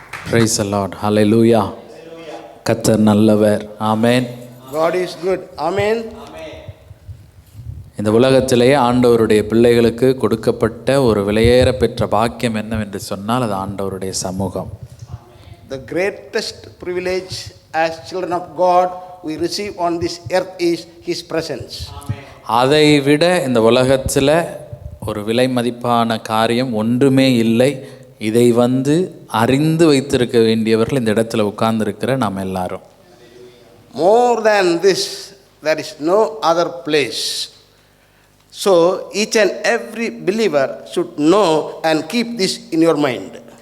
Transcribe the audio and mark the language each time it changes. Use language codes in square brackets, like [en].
[en] Praise the Lord. Hallelujah. [ta] கர்த்தர் நல்லவர். ஆமென். [en] God is good. Amen. [ta] இந்த உலகத்திலேயே ஆண்டவருடைய பிள்ளைகளுக்கு கொடுக்கப்பட்ட ஒரு விலையேற பெற்ற பாக்கியம் என்னவென்று சொன்னால் அது ஆண்டவருடைய சமூகம். [en] The greatest privilege as children of God we receive on this earth is His presence. [ta] அதை விட இந்த உலகத்தில் ஒரு விலை மதிப்பான காரியம் ஒன்றுமே இல்லை. இதை அறிந்து வைத்திருக்க வேண்டியவர்கள் இந்த இடத்துல உட்கார்ந்துருக்கிற நாம் எல்லாரும். [en] More than this, there is no other place. So each and every believer should know and keep this in your mind.